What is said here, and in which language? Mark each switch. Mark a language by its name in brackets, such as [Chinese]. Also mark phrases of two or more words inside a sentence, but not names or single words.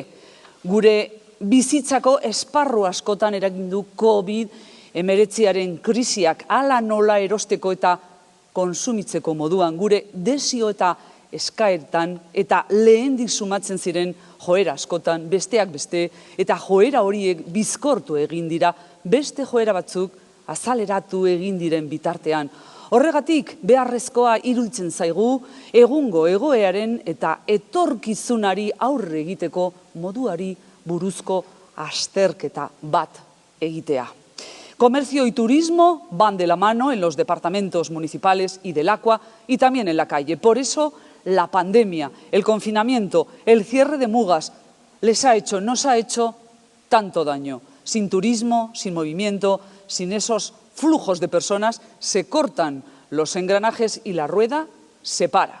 [Basque] Gure bizitzako esparru askotan eragin du COVID-19 krisiak hala nola erosteko eta konsumitzeko moduan, gure desio eta eskaertan eta lehendik sumatzen ziren joera askotan, besteak beste, eta joera horiek bizkortu egin dira, beste joera batzuk azaleratu egin diren bitartean. Horregatik beharrezkoa iruditzen zaigu egungo egoearen eta etorkizunari aurre egiteko moduari buruzko azterketa bat egitea. [Spanish] Comercio y turismo van de la mano en los departamentos municipales y del Aqua y también en la calle. Por eso la pandemia, el confinamiento, el cierre de Mugas nos ha hecho tanto daño. Sin turismo, sin movimiento, sin esos flujos de personas, se cortan los engranajes y la rueda se para.